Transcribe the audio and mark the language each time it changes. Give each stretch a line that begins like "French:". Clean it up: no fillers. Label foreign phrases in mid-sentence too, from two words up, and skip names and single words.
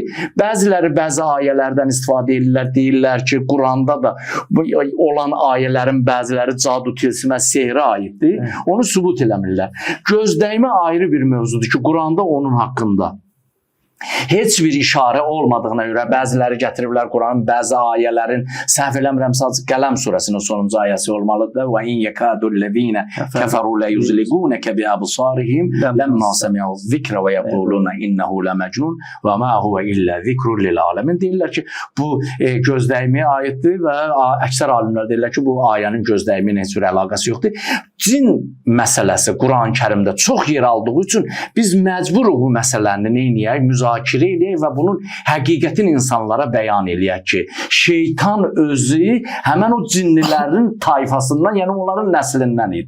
Azerbaijani: Bəziləri bəzi ayələrdən istifadə edirlər, deyirlər ki, Quranda da olan ayələrin bəziləri cadu, tilsimə, sehrə aiddir. Onu sübut eləmirlər. Gözdəymə ayrı bir mövzudur ki, Quranda onun haqqında heç bir işarə olmadığına görə bəziləri gətiriblər Quranın bəzi ayələrin, səhv eləmirəmsə Qələm surəsinin sonuncu ayəsi olmalıdır.
Arabic: وَإِنْ يَكَادُ الَّذِينَ كَفَرُوا لَيُزْلِقُونَكَ بِأَبْصَارِهِمْ لَمَّا سَمِعُوا الذِّكْرَ وَيَقُولُونَ إِنَّهُ لَمَجْنُونٌ وَمَا هُوَ إِلَّا ذِكْرٌ لِلْعَالَمِينَ.
Azerbaijani: Deyirlər ki, bu gözdəyimi ayətdir və əksər alimlər deyirlər ki, bu ayənin gözdəyimi ilə heç bir əlaqəsi yoxdur. Cin məsələsi Quran-Kərimdə çox yer aldığı üçün biz məcburuq bu məsələni neyniyək, müzakirə edək və bunun həqiqətini insanlara bəyan eləyək ki, şeytan özü həmən o cinlilərin tayfasından, yəni onların nəslindən idi.